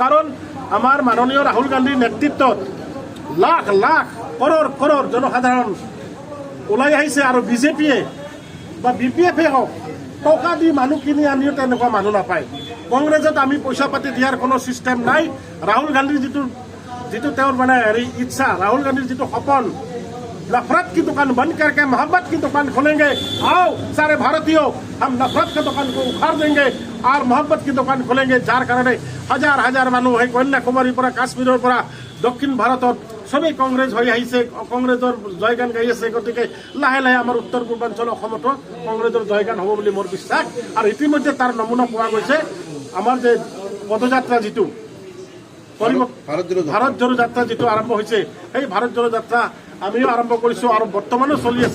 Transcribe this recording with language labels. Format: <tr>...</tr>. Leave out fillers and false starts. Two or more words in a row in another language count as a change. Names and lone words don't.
<as>কাৰণ আমাৰ মাননীয় ৰাহুল গান্ধীৰ নেতৃত্বত লাখ লাখ কৰোৰ জনসাধাৰণ ওলাই আহিছে আৰু BJPয়ে বা BPFে হওক টকা দি মানুহ কিনি আনিও তেনেকুৱা মানুহ নাপায়। কংগ্ৰেছত আমি পইচা পাতি দিয়াৰ কোনো ছিষ্টেম নাই। ৰাহুল গান্ধীৰ যিটো তেওঁৰ ইচ্ছা, ৰাহুল গান্ধীৰ যিটো সপোন,</as> <hi>नफरत की दुकान बंद करके मोहब्बत की दुकान खोलेंगे। आओ सारे भारतीयों, हम नफरत की दुकान को उखाड़ देंगे और मोहब्बत की दुकान खोलेंगे।</hi> <as>যাৰ কাৰণ হাজাৰ হাজাৰ মানুহ সেই কন্যাকুমাৰীৰ পৰা কাশ্মীৰৰ পৰা দক্ষিণ ভাৰতত সবেই কংগ্ৰেছ হৈ আহিছে, কংগ্ৰেছৰ জয়গান গাই আছে। গতিকে লাহে লাহে আমাৰ উত্তৰ পূৰ্বাঞ্চল অসমতো কংগ্ৰেছৰ জয়গান হ'ব বুলি মোৰ বিশ্বাস। আৰু ইতিমধ্যে তাৰ নমুনা পোৱা গৈছে। আমাৰ যে পদযাত্ৰা যিটো ভাৰত জোড়ো যাত্ৰা যিটো আৰম্ভ হৈছে, সেই ভাৰত জোড়ো যাত্ৰা আমিও আৰম্ভ কৰিছোঁ আৰু বৰ্তমানো চলি আছে।</as>